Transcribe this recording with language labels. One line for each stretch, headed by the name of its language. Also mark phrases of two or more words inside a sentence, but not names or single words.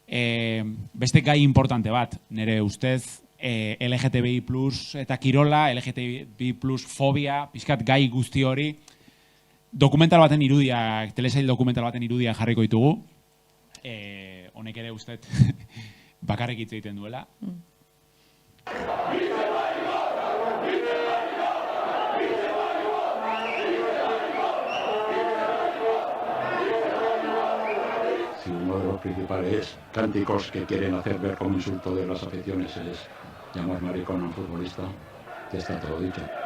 Basque: beste gai importante bat, nire ustez, LGTBI plus eta kirola, LGTBI plus fobia, pixkat gai guzti hori, dokumental baten irudiak, telesail dokumental baten irudiak jarriko ditugu, honek ere ustez bakarrik hitz egiten duela.
Spanish: Si uno de los principales cánticos que quieren hacer ver como insulto de las aficiones es llamar maricón a un futbolista, ya está todo dicho.